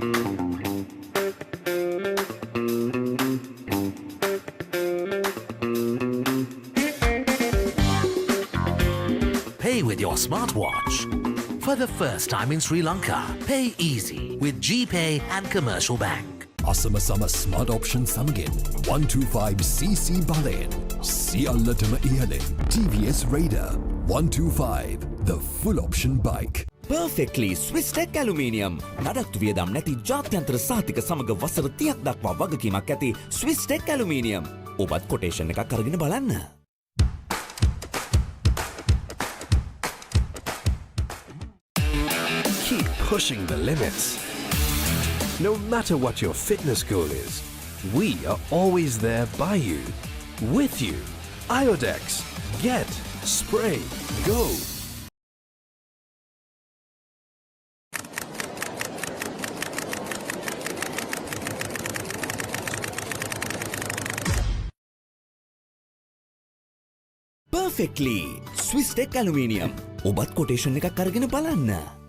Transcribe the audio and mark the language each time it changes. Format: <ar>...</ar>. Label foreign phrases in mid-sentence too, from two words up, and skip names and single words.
<en>Pay with your smartwatch. For the first time in Sri Lanka, pay easy with GPay and Commercial Bank.</en> <si>අසම සම</si> <en>smart option</en> <si>සමගින් 125cc බලයෙන් සියල්ලටම ඉහළින් TVS Raider 125</si> <en>the full option bike. Perfectly Swisstech Aluminium.</en> <si>නඩත්තු වියදම් නැති ජාත්‍යන්තර සාතික සමග වසර 30ක් දක්වා වගකීමක් ඇති Swisstech Aluminium. ඔබත් කොටේෂන් එකක් අරගෙන බලන්න.</si> <en>Keep pushing the limits. No matter what your fitness goal is, we are always there by you, with you. Iodex. Get, spray, go. Perfectly Swisstech Aluminium.</en> <si>ඔබත් කොටේෂන් එකක් අරගෙන බලන්න.</si>